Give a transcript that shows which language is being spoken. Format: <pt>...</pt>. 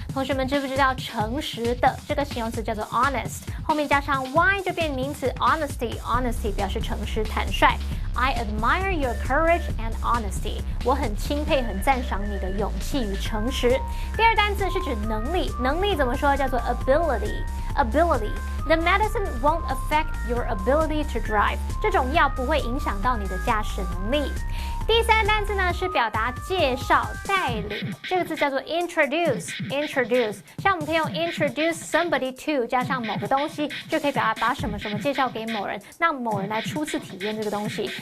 <zh>同学们知不知道诚实的这个形容词叫做 honest， 后面加上 y 就变名词 honesty 表示诚实、坦率。</zh> <en>I admire your courage and honesty。</en> <zh>我很钦佩、很赞赏你的勇气与诚实。第二单字是指能力，能力怎么说？叫做</zh> <en>ability。The medicine won't affect your ability to drive。</en> <zh>这种药不会影响到你的驾驶能力。第三单字呢是表达介绍、带领，这个字叫做 introduce。像我们可以用</zh> <en>introduce somebody to</en> <zh>加上某个东西，就可以表达把什么什么介绍给某人，让某人来初次体验这个东西。</zh>